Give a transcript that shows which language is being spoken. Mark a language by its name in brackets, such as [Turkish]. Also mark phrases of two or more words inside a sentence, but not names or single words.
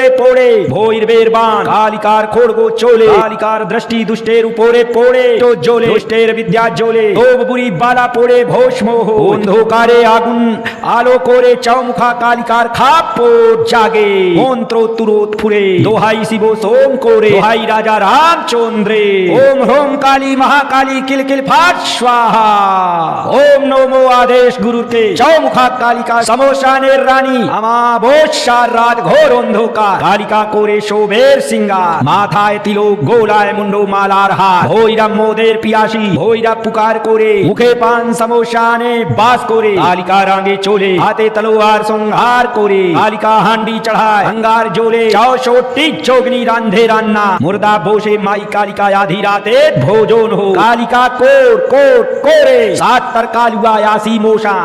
[Bangla] পড়ে ভৈরবের বাণ কালিকার খড়গ চলে কালিকার দৃষ্টি দুষ্টের উপরে পড়ে তো জ্বলে দুষ্টের বিদ্যা জ্বলে সব বুড়ি বালা পড়ে ভস্ম হয় অন্ধকারে আগুন আলো করে চৌমুখা কালিকার খাপ্পর জাগে মন্ত্র তুরত ফুরে দোহাই শিব শঙ্করে দোহাই রাজা রামচন্দ্রে ওম হ্রোম কালী মহাকালী কিলকিল ফট স্বাহা। [Sanskrit] ओम नमो आदेश [Bangla] गुरुর কে চৌমুখা কালিকা সমশানের রানী আমাবস্যার রাত ঘোর অন্ধকার কালিকা করে শোভের সিঙ্গার মাথায় তিলক গোলায় মুন্ড মালার হার ভৈরব মোদের পিয়াসী ভৈরব পুকার করে মুখে পান সমশানে বাস করে কালিকা রাঙে চলে হাতে তলোয়ার সংহার করে কালিকা হান্ডি চড়ায় অঙ্গার জ্বলে 64টি যোগিনী রান্ধে রান্না মুর্দা বসে মাই কালিকা আধি রাতে ভোজন হো কালিকা কোর কোর করে 70 কালুয়া আসি মশান